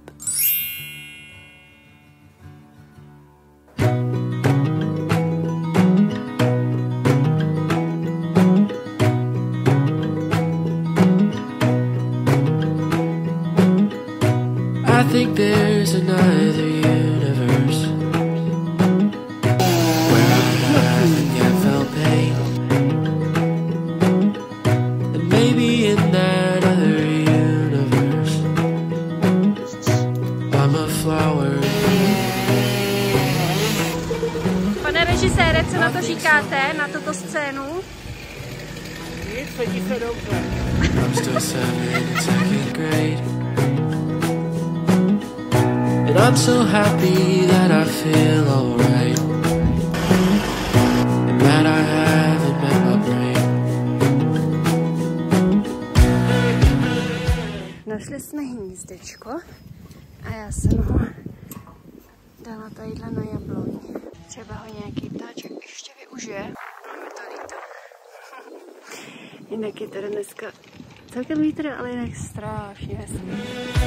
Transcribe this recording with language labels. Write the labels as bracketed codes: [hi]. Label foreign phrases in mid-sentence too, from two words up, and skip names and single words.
[en] I think there's another universe where I haven't yet felt pain, and maybe in that other universe I'm a flower. [cs] Pane režisére, co na to říkáte, na tuto scénu? [en] I'm still 7 in second grade, and I'm so happy that I feel alright, and that I haven't met my brain. [cs] Našli jsme hnízdečko a já jsem ho dala tadyhle na jabloň. Třeba ho nějaký ptáček ještě využije. Je to líto. Jinak je tady dneska celkem vítr, ale jinak strašně hezký.